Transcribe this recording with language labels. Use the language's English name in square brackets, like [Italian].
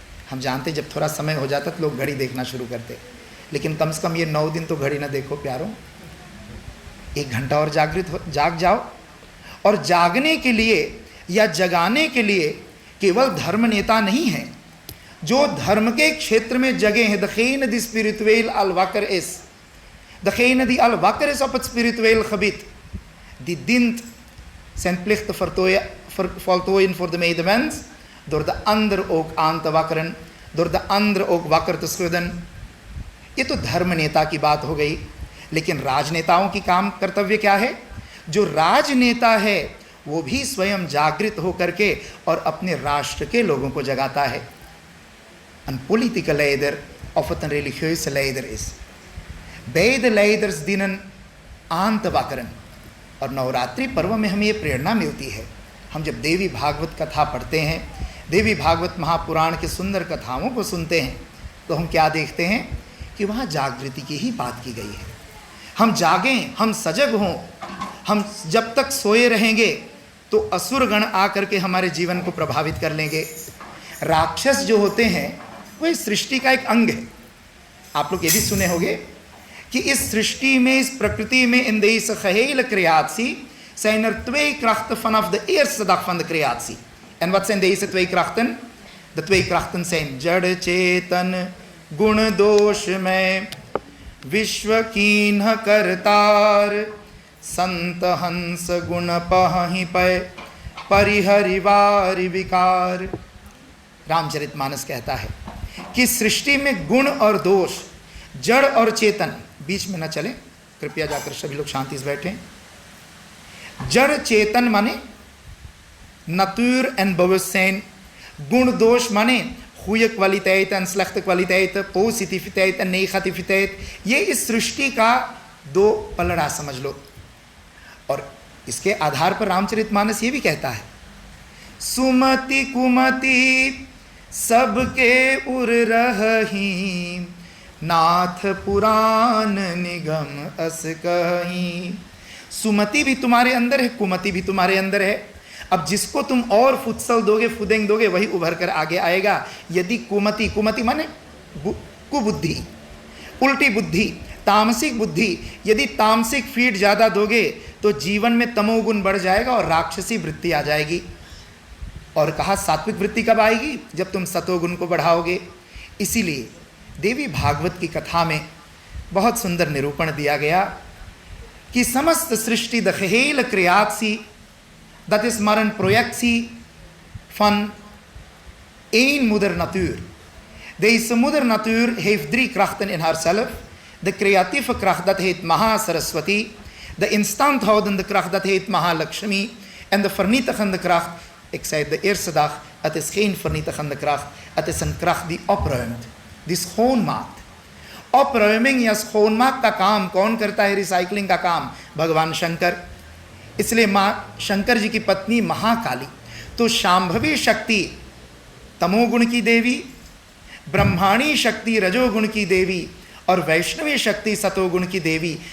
[Hindi] हम जानते जब थोड़ा समय हो जाता तो लोग घड़ी देखना शुरू करते, लेकिन कम से कम ये 9 दिन तो घड़ी ना देखो प्यारों। 1 घंटा और जाग जाओ। और जागने के लिए या जगाने के लिए केवल धर्म नेता नहीं है, जो धर्म के क्षेत्र में जगे हैं। [Dutch] दखेन दी स्पिरिचुअल al wakker is, degene die al wakker is op het spiritueel gebied, die dient zijn plichten voltooien voor de medemens, door de ander ook aan te wakkeren, door de ander ook wakker te schudden। [Hindi] ये तो धर्म नेता की बात हो गई, लेकिन राजनेताओं की काम कर्तव्य क्या है? जो राजनेता है वो भी स्वयं जागृत होकर के और अपने राष्ट्र के लोगों को जगाता है। [Dutch] Een politieke leider of het een religieuze leider is, beide leiders dienen aan te wakkeren। [Hindi] और नवरात्रि पर्व में हमें ये प्रेरणा मिलती है। हम जब देवी भागवत कथा पढ़ते हैं, देवी भागवत महापुराण के सुंदर कथाओं को सुनते हैं, तो हम क्या देखते हैं कि वहाँ जागृति की ही बात की गई है। हम जागें, हम सजग हों। हम जब तक सोए रहेंगे तो असुर गण आकर के हमारे जीवन को प्रभावित कर लेंगे। राक्षस जो होते हैं वो इस सृष्टि का एक अंग है। आप लोग ये भी सुने होंगे कि इस सृष्टि में, इस प्रकृति में, [Dutch] in deze gehele creatie zijn er 2 krachten vanaf de eerste dag van de creatie। En wat zijn deze 2 krachten? De 2 krachten zijn [Hindi] jad chetan गुण दोष में, विश्व कीन्ह करतार, संत हंस गुण पहि पय, परिहरिवारि विकार। रामचरितमानस कहता है कि सृष्टि में गुण और दोष, जड़ और चेतन, बीच में न चले, कृपया जाकर सभी लोग शांति से बैठें। जड़ चेतन माने [Dutch] natuur en bewustzijn, [Hindi] गुण दोष माने [Dutch] goede kwaliteiten en slechte kwaliteiten, positiviteit en negativiteit। [Hindi] ये इस सृष्टि का 2 पलड़ा समझ लो। और इसके आधार पर रामचरितमानस ये भी कहता है, सुमति कुमति सबके उर रही, नाथ पुराण निगम अस कहीं। सुमति भी तुम्हारे अंदर है, कुमति भी तुम्हारे अंदर है। अब जिसको तुम और फुत्सल दोगे, फुदेंग दोगे, वही उभर कर आगे आएगा। यदि कुमति, कुमति माने कुबुद्धि, उल्टी बुद्धि, तामसिक बुद्धि, यदि तामसिक फीड ज़्यादा दोगे तो जीवन में तमोगुण बढ़ जाएगा और राक्षसी वृत्ति आ जाएगी। और कहा सात्विक वृत्ति कब आएगी? जब तुम सतोगुण को बढ़ाओगे। इसीलिए देवी भागवत की कथा में बहुत सुंदर निरूपण दिया गया कि समस्त सृष्टि [Dutch] द gehele creatie, dat is maar een projectie van één moeder natuur. Deze moeder natuur heeft 3 krachten in haarzelf. De creatieve kracht, dat heet Maha Saraswati. De instandhoudende kracht, dat heet Maha Lakshmi. En de vernietigende kracht, ik zei de eerste dag, het is geen vernietigende kracht. Het is een kracht die opruimt, die schoonmaakt। [Hindi] opruiming या schoonmaak का काम कौन करता है? Recycling का काम भगवान शंकर। इसलिए माँ शंकर जी की पत्नी महाकाली तो शांभवी शक्ति तमोगुण की देवी, ब्रह्माणी शक्ति रजोगुण की देवी और वैष्णवी शक्ति सतोगुण की देवी।